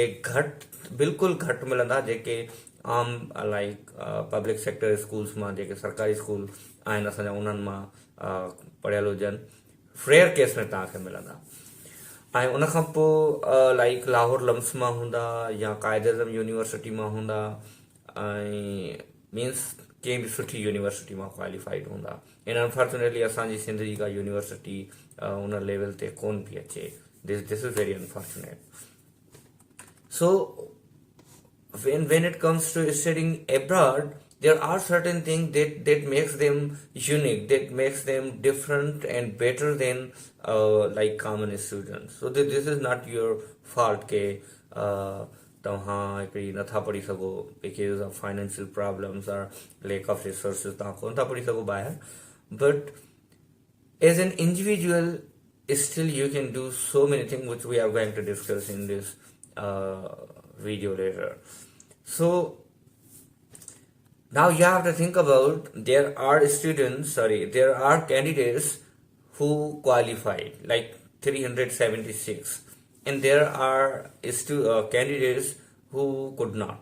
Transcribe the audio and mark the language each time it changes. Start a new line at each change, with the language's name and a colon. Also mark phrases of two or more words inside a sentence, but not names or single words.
Sindhi: घटि बिल्कुलु घटि मिलंदा जेके आम
English: like public sector schools
Sindhi: मां जेके सरकारी स्कूल आहिनि असांजा उन्हनि मां पढ़ियल हुजनि रेयर केस में तव्हांखे मिलंदा ऐं उन खां पोइ लाइक लाहौर लम्स मां हूंदा या कायद-ए-आज़म यूनिवर्सिटी मां हूंदा ऐं मीन्स कंहिं बि सुठी यूनिवर्सिटी मां क्वालिफाइड हूंदा इन अनफॉर्चुनेटली असांजी सिंध जी का यूनिवर्सिटी उन लेवल ते कोन पई अचे
English: this is very unfortunate. So when it comes to studying abroad, there are certain things that makes them unique, that makes them different and better than like common students. So this is not your fault
Sindhi: के तव्हां हिकिड़ी नथा पढ़ी सघो
English: because of financial problems or lack of resources
Sindhi: तव्हां कोन था पढ़ी सघो ॿाहिरि,
English: but as an individual still you can do so many things which we are going to discuss in this video later. So now you have to think about there are candidates who qualified like 376 and there are candidates who could not.